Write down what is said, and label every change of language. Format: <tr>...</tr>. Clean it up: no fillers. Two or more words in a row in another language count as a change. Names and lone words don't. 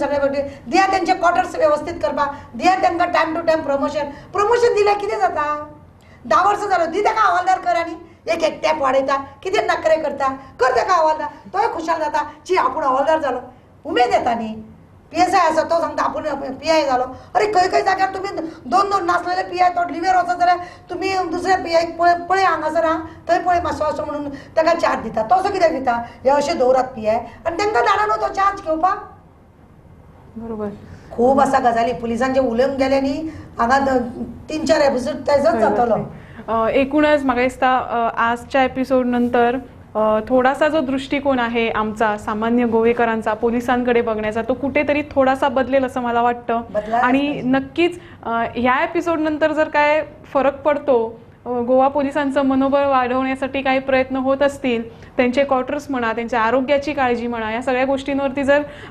<kok>सगळे गोष्टी दिया तेंचे क्वॉर्टर्स वेवस्थीत करपाक दिया तांकां</kok> <en>time to time</en> <kok>प्रमोशन दिल्यार कितें जाता 10 वर्सां जालो दी ताका हवालदार कर आनी एक टॅप वाडयता कितें नखरे करता कर ताका हवालदार तोय खुशाल जाता ची आपूण हवालदार जालो उमेद येता न्ही PSI आसा तो सांगता आपूण PI जालो अरे खंय जाग्यार तुमी 2 नासलेले PI तो लिव्हर वचत जाल्यार तुमी दुसऱ्या PI पळय हांगासर आहा थंय पळय मातसो असो म्हणून ताका चार्ज दिता तसो कित्याक दिता हे अशें दवरात PI आनी तांकां धाडा न्हू तो चार्ज घेवपाक बरोबर खूब आसा गजाली पुलिसांचे उलयूंक गेले न्ही हांगा 3-4 एपिसोड तेजोच जातलो</kok> <mr>एकूणच म्हाका दिसता आजच्या एपिसोड नंतर थोडासा जो दृष्टिकोन आहे आमचा सामान्य गोवेकरांचा पोलिसांकडे बघण्याचा तो कुठेतरी थोडासा बदलेल असं मला वाटतं आणि नक्कीच ह्या एपिसोड नंतर जर काय फरक पडतो गोवा पोलिसांचं मनोबल वाढवण्यासाठी काही प्रयत्न होत असतील त्यांचे क्वार्टर्स म्हणा त्यांच्या आरोग्याची काळजी म्हणा या सगळ्या गोष्टींवरती जर</mr>